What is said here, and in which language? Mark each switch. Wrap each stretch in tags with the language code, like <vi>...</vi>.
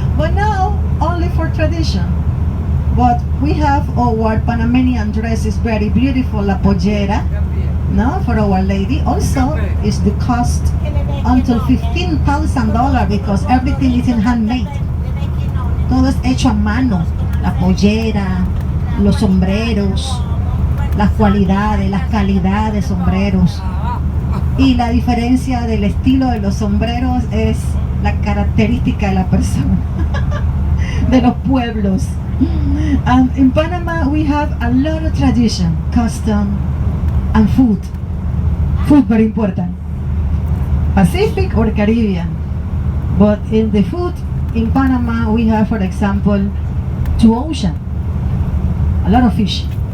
<en>But now, only for tradition. But we have our Panamanian dress is very beautiful, la pollera, no, for our lady. Also, is the cost until $15,000 because everything is in handmade.</en> <es>Todo es hecho a mano. La pollera, los sombreros, las cualidades, las calidades de sombreros. Y la diferencia del estilo de los sombreros es la característica de la persona, de los pueblos.</es> <en>And in Panama we have a lot of tradition, custom, and food. Food very important. Pacific or Caribbean. But in the food in Panama we have, for example, 2 oceans. A lot of fish.</en>